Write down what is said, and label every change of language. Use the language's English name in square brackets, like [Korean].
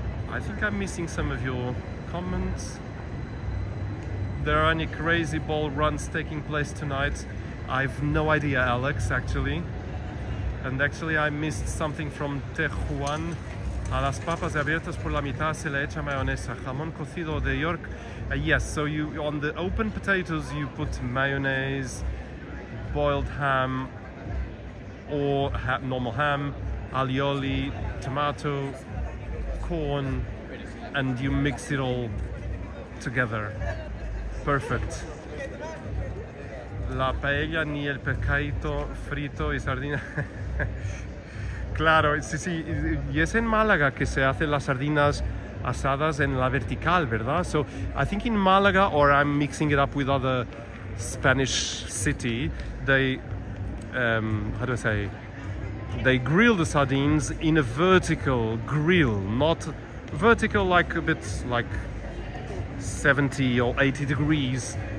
[English] I think I'm missing some of your comments. There are any crazy ball runs taking place tonight? I've no idea, Alex, actually. And actually I missed something from Tejuan. [Spanish] A las papas abiertas por la mitad se le echa mayonesa, jamón cocido de York. [English] Yes, so you, on the open potatoes you put mayonnaise, boiled ham, or normal ham, alioli, tomato, corn, and you mix it all together. [Spanish] Perfect. La paella ni el pescadito frito y sardina. Claro, sí, sí, y es en Málaga que se hacen las sardinas asadas en la vertical, ¿verdad? [English] So I think in Málaga, or I'm mixing it up with other Spanish city, they, how do I say, they grill the sardines in a vertical grill, not vertical like a bit like 70 or 80 degrees,